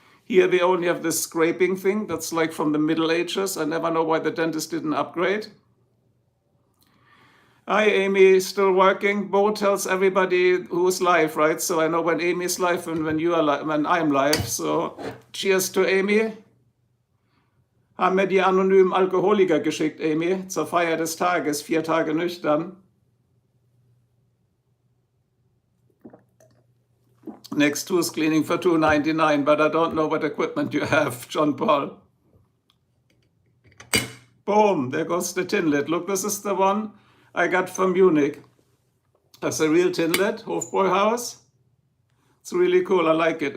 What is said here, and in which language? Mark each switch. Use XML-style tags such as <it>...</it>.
<en>Here they only have this scraping thing that's like from the Middle Ages. I never know why the dentist didn't upgrade. Hi, Amy, still working? Bo tells everybody who's live, right? So I know when Amy's live and when you are live, when I'm live. So cheers to Amy.</en> <de>Haben wir die anonymen Alkoholiker geschickt, Amy, zur Feier des Tages, 4 Tage nüchtern.</de> <en>Next tooth cleaning for $2.99, but I don't know what equipment you have, John Paul. Boom, there goes the tinlet. Look, this is the one I got from Munich. That's a real tinlet, Hofbräuhaus. It's really cool, I like it.</en>